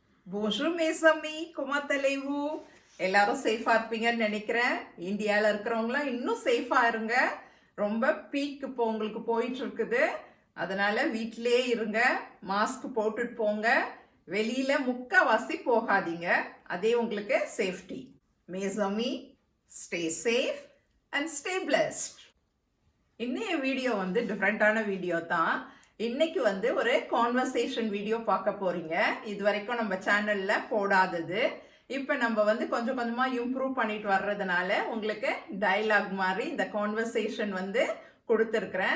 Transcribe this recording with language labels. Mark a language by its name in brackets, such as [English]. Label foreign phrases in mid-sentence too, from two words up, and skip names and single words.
[French] Bonjour mes amis, comment allez-vous? [Tamil] எல்லாரும் சேஃபாக இருப்பீங்கன்னு நினைக்கிறேன். இந்தியாவில் இருக்கிறவங்களாம் இன்னும் சேஃபாக இருங்க. ரொம்ப பீக் இப்போ உங்களுக்கு போயிட்டு இருக்குது. அதனால வீட்டிலே இருங்க, மாஸ்க் போட்டுட்டு போங்க, வெளியில முக்காவாசி போகாதீங்க. அதே உங்களுக்கு சேஃப்டி. [French] mes amis, [English] stay safe and stay blessed. [Tamil] இன்னைய வீடியோ வந்து டிஃப்ரெண்ட்டான வீடியோ தான். இன்னைக்கு வந்து ஒரு [English] conversation video [Tamil] பார்க்க போறீங்க. இது வரைக்கும் நம்ம சேனல்ல போடாதது. இப்போ நம்ம வந்து கொஞ்சம் கொஞ்சமாக இம்ப்ரூவ் பண்ணிட்டு வர்றதுனால உங்களுக்கு டயலாக் மாதிரி இந்த கான்வர்சேஷன் வந்து கொடுத்துருக்குறேன்.